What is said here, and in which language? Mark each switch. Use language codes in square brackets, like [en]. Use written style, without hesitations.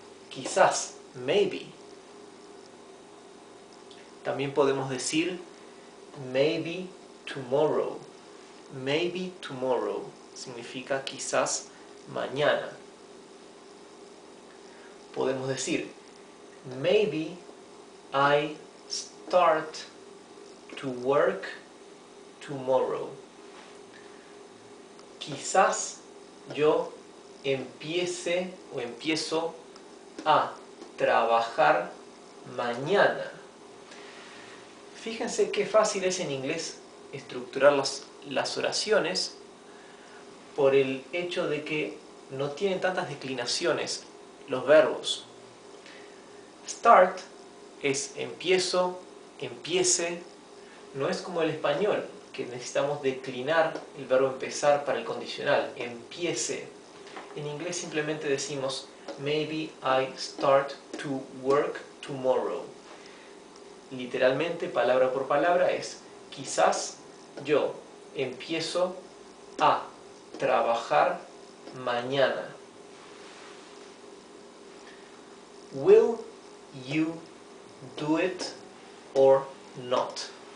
[es] Quizás, maybe. También podemos decir maybe tomorrow. Maybe tomorrow significa quizás mañana. Podemos decir maybe I start to work tomorrow. Quizás yo empiezo a trabajar mañana. Fíjense qué fácil es en inglés estructurar las oraciones por el hecho de que no tienen tantas declinaciones los verbos. Start es empiezo, empiece. No es como el español, que necesitamos declinar el verbo empezar para el condicional. Empiece. En inglés simplemente decimos [en] Maybe I start to work tomorrow. [es] Literalmente, palabra por palabra, es quizás yo empiezo a trabajar mañana. [en] Will you do it or not?